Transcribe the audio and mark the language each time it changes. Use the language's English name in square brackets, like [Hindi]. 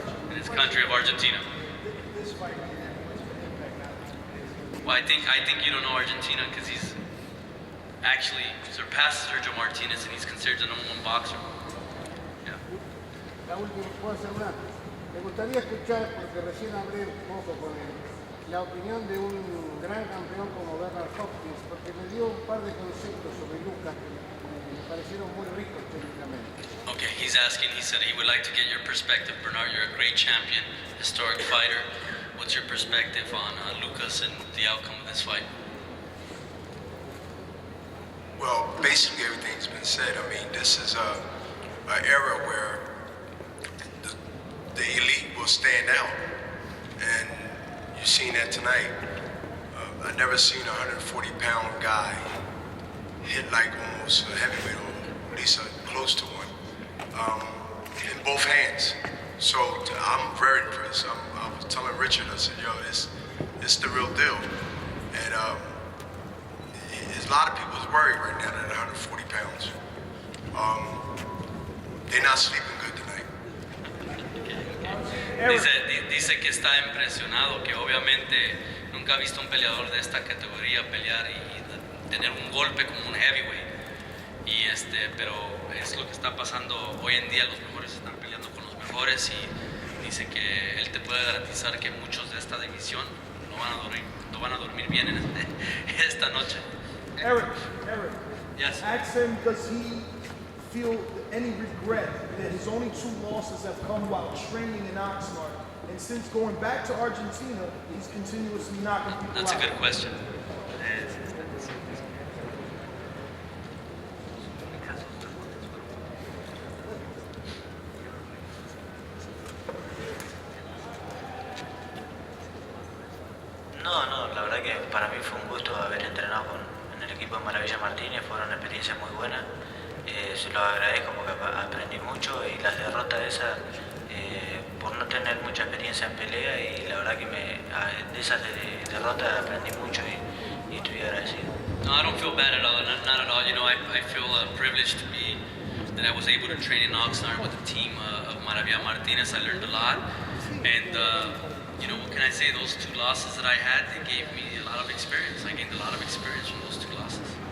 [English] In his country of Argentina. Well, I think you don't know Argentina because he's actually surpassed Sergio Martinez and he's considered the #1 boxer. Yeah. [Spanish] La última, ¿puedo hacer una? Me gustaría escuchar, porque recién hablé un poco con él, la opinión de un gran campeón como Bernard Hopkins, porque me dio un par de conceptos sobre Lucas que me parecieron muy ricos técnicamente. [English] Okay, he's asking, he said he would like to get your perspective. Bernard, you're a great champion, historic fighter. What's your perspective on Lucas and the outcome of this fight? Well, basically everything's been said. I mean, this is an era where the elite will stand out, and you've seen that tonight. I've never seen a 140-pound guy hit like almost a heavyweight, or at least close to one, in both hands. So I'm very impressed. I was telling Richard, I said, yo, it's the real deal. And there's a lot of people's worried right now at 140 pounds. They're not sleeping good tonight. [Spanish] Dice que está impresionado, que obviamente nunca ha visto un peleador de esta categoría pelear y tener un golpe como un heavyweight. Y pero es lo que está pasando hoy en día, los mejores están peleando con los mejores y dice que él te puede garantizar que muchos de esta división no van a dormir bien en esta noche. [English] Eric, Yes. ask him, does he feel any regret that his only 2 losses have come while training in Oxnard? And since going back to Argentina, he's continuously knocking people That's a out. good question. [Spanish] No, la verdad que para mí fue un gusto haber entrenado en el equipo de Maravilla Martínez, fueron experiencias muy buenas, se lo agradezco porque aprendí mucho y las derrotas esas, por no tener mucha experiencia en pelea y la verdad que de esas derrotas aprendí mucho y estoy agradecido. [English] No, I don't feel bad at all, not at all. You know, I feel privileged that I was able to train in Oxnard with the team of Maravilla Martinez. I learned a lot, and you know, what can I say? Those 2 losses that I had, they gave me a lot of experience. I gained a lot of experience from those 2 losses.